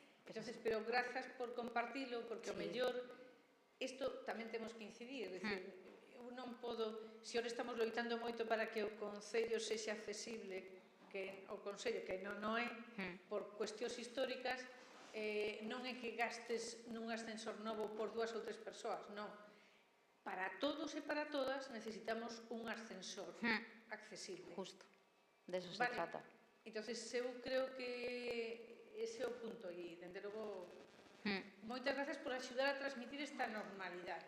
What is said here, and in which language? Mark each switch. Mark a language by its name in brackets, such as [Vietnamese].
[Galician] Entonces, pero grazas por compartilo, porque o mellor isto tamén temos que incidir, é dicir, eu non podo, se ora estamos loitando moito para que o Concello sexa accesible, que o Concello que non é, por cuestións históricas, non é que gastes nun ascensor novo por 2 ou 3 persoas, non. Para todos e para todas necesitamos un ascensor accesible. [Spanish] Justo, de eso se trata. [Galician] Entonces, eu creo que ese é o punto e, dende logo, moitas gracias por axudar a transmitir esta normalidade.